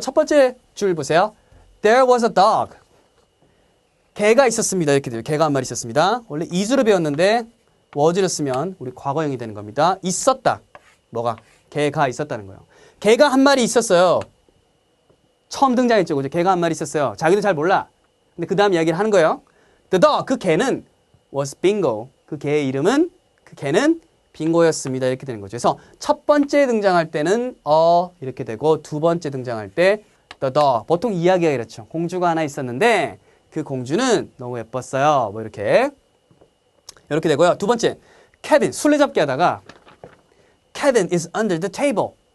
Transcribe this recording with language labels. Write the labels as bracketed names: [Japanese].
[Korean] 첫 번째 줄 보세요. [English] There was a dog. [Korean] 개가 있었습니다. 이렇게 돼요. 개가 한 마리 있었습니다. 원래 is로 배웠는데 was를 쓰면 우리 과거형이 되는 겁니다. 있었다. 뭐가? 개가 있었다는 거예요. 개가 한 마리 있었어요. 처음 등장했죠. 그죠? 개가 한 마리 있었어요. 자기도 잘 몰라. 근데 그 다음 이야기를 하는 거예요. [English] The dog, [Korean] 그 개는 [English] was bingo. [Korean] 그 개의 이름은, 그 개는 빙고였습니다. 이렇게 되는 거죠. 그래서 첫 번째 등장할 때는 이렇게 되고 두 번째 등장할 때 the dog. 보통 이야기가 이렇죠. 공주가 하나 있었는데 그 공주는 너무 예뻤어요. 뭐 이렇게 되고요. 두 번째, Kevin 술래잡기 하다가 [English] Kevin is under the table.